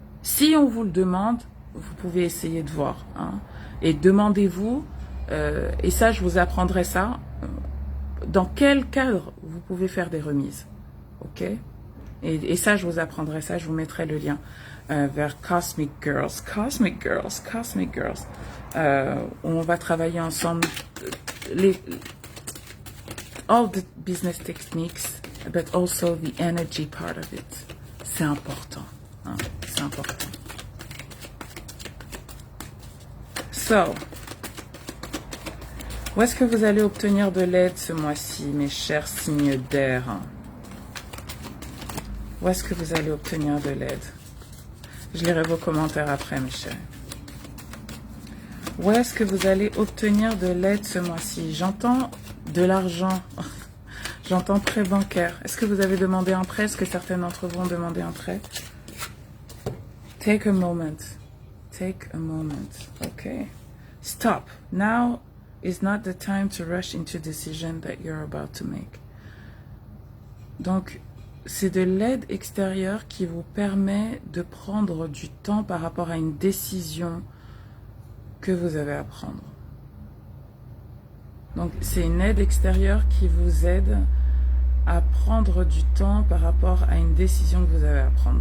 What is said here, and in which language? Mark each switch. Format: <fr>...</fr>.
<fr>Si on vous le demande, vous pouvez essayer de voir. Hein, et demandez-vous, et ça je vous apprendrai ça, dans quel cadre vous pouvez faire des remises. Ok? Et ça je vous apprendrai ça, je vous mettrai le lien vers Cosmic Girls. Cosmic Girls, Cosmic Girls. On va travailler ensemble</fr> <en>all the business techniques, but also the energy part of it.</en> <fr>C'est important. Hein? C'est important. So, où est-ce que vous allez obtenir de l'aide ce mois-ci, mes chers signes d'air? Où est-ce que vous allez obtenir de l'aide? Je lirai vos commentaires après, mes chers. Où est-ce que vous allez obtenir de l'aide ce mois-ci? J'entends de l'argent. J'entends prêt bancaire. Est-ce que vous avez demandé un prêt? Est-ce que certains d'entre vous ont demandé un prêt?</fr> <en>Take a moment. Take a moment. Okay. Stop. Now is not the time to rush into decision that you're about to make.</en> <fr>Donc, c'est de l'aide extérieure qui vous permet de prendre du temps par rapport à une décision que vous avez à prendre. Donc, c'est une aide extérieure qui vous aide à prendre du temps par rapport à une décision que vous avez à prendre.</fr>